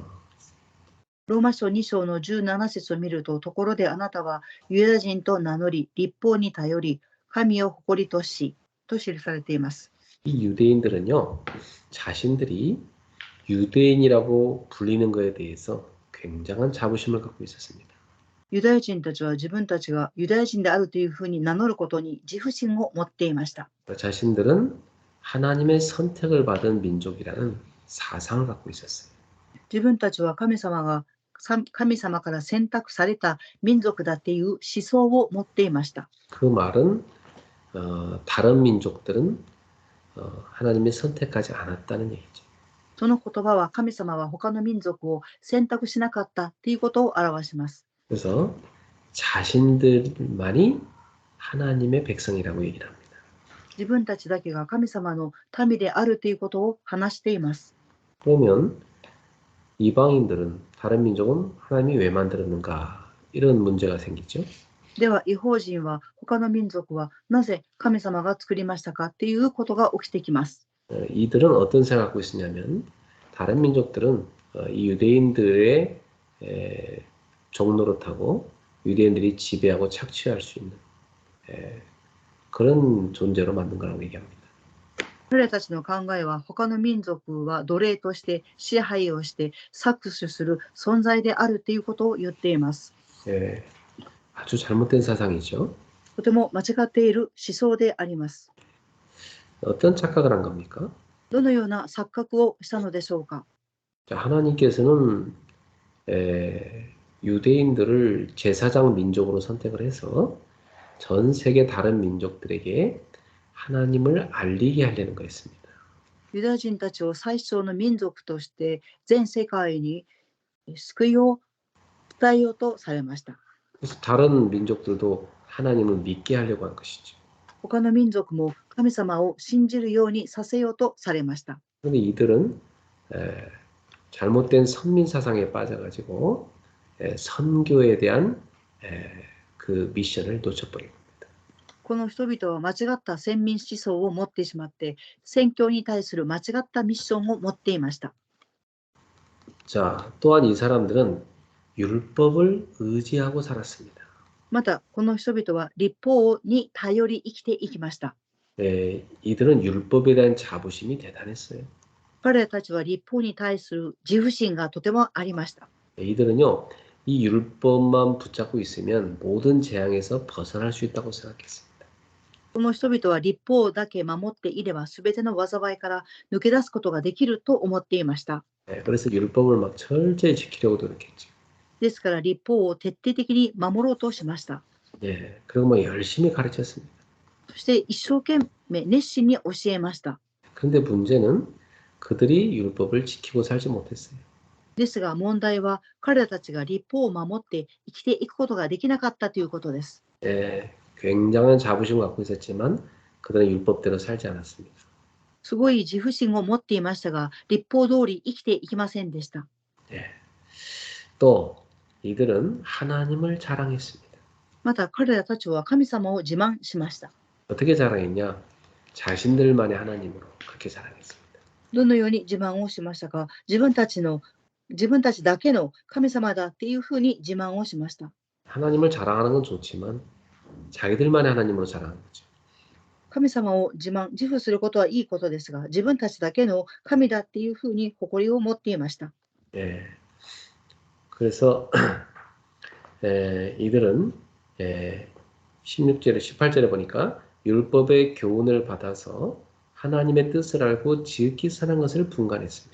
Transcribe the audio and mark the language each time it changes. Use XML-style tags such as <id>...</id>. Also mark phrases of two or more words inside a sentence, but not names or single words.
<ja>ローマ書2章の17節を見ると、ところであなたはユダヤ人と名乗り、律法に頼り、神を誇りとしと記されています。</ja> <ko>이 유대인들은요, 자신들이 유대인이라고 불리는 것에 대해서 굉장한 자부심을 갖고 있었습니다.</ko> <ja>ユダヤ人たちは自分たちがユダヤ人であるというふうに名乗ることに自負心を持っていました。</ja> <ko>자신들은 하나님의 선택을 받은 민족이라는 사상을 갖고 있었어요.</ko> <ja>自分たちは神様から選択された民族だっていう思想を持っていました。</ja> <ko>그 말은 다른 민족들은 하나님의 선택하지 않았다는 얘기죠.</ko> <ja>その言葉は神様は他の民族を選択しなかったということを表します。</ja> <ko>그래서 자신들만이 하나님의 백성이라고 얘기를 합니다.</ko> <ja>自分たちだけが神様の民であるということを話しています。</ja> <ko>그러면 이방인들은 다른 민족은 하나님이 왜 만들었는가 이런 문제가 생기죠.</ko> <ja>では、異邦人は他の民族はなぜ神様が作りましたかっていうことが起きてきます。</ja> <ko>이들은 어떤 생각을 갖고 있었냐면 다른 민족들은 이 유대인들의 종노릇하고 유대인들이 지배하고 착취할 수 있는 그런 존재로 만든 거라고 얘기합니다.</ko> <ja>彼たちの考えは他の民族は奴隷として支配をして搾取する存在であるということを言っています。</ja> <ko>아주 잘못된 사상이죠.</ko> <ja>とても間違っている思想であります。</ja> <ko>어떤 착각을 한 겁니까?</ko> <ja>どのような錯覚をしたのでしょうか。</ja> <ko>자, 하나님께서는 유대인들을 제사장 민족으로 선택을 해서 전 세계 다른 민족들에게 하나님을 알리게 하려는 거였습니다.</ko> <ja>ユダヤ人たちを最小の民族として全世界に救いを伝えようとされました。</ja> <ko>그래서 다른 민족들도 하나님을 믿게 하려고 한 것이죠.</ko> <ja>他の民族も神様を信じるようにさせようとされました。</ja> <ko>그런데 이들은 잘못된 선민 사상에 빠져가지고 선교에 대한 그 미션을 놓쳐버린 겁니다.</ko> <ja>この人々は間違った先民思想を持ってしまって宣教に対する間違ったミッションを持っていました。</ja> <ko>자, 또한 이 사람들은 율법을 의지하고 살았습니다.</ko> <ja>またこの人々は律法に頼り生きていきました。</ja> <ko>이들은 율법에 대한 자부심이 대단했어요.</ko> <ja>彼らたちは律法に対する自負心がとてもありました。</ja> <ko>이들은요, 이 율법만 붙잡고 있으면 모든 재앙에서 벗어날 수 있다고 생각했습니다.</ko> <ja>この人々は律法だけ守っていれば全ての災いから抜け出すことができると思っていました。</ja> <ko>그래서 율법을 막 철저히 지키려고 노력했죠.</ko> <ja>ですから律法を徹底的に守ろうとしました。</ja> <ko>그리고 뭐 열심히 가르쳤습니다.</ko> <ja>そして一生懸命熱心に教えました。</ja> <ko>그런데 문제는 그들이 율법을 지키고 살지 못했어요.</ko> <ja>ですが問題は彼らたちが律法を守って生きていくことができなかったということです。</ja> <ko>굉장한 자부심을 갖고 있었지만 그들은 율법대로 살지 않았습니다.</ko> <ja>すごい自負心を持っていましたが、律法通り生きていきませんでした。</ja> <ko>또 이들은 하나님을 자랑했습니다.</ko> <ja>また彼らたちは神様を自慢しました。</ja> <ko>어떻게 자랑했냐? 자신들만의 하나님으로 그렇게 자랑했습니다.</ko> <ja>どのように自慢をしましたか。自分たちだけの神様だっていうふうに自慢をしました。</ja> <ko>하나님을 자랑하는 건 좋지만 자기들만의 하나님으로 자랑하는 거죠.</ko> <ja>神様を自負することはいいことですが、自分たちだけの神だっていうふうに誇りを持っていました。</ja> <ko>그래서 이들은 16절에 18절에 보니까 율법의 교훈을 받아서 하나님의 뜻을 알고 지극히 선한 것을 분간했습니다.</ko>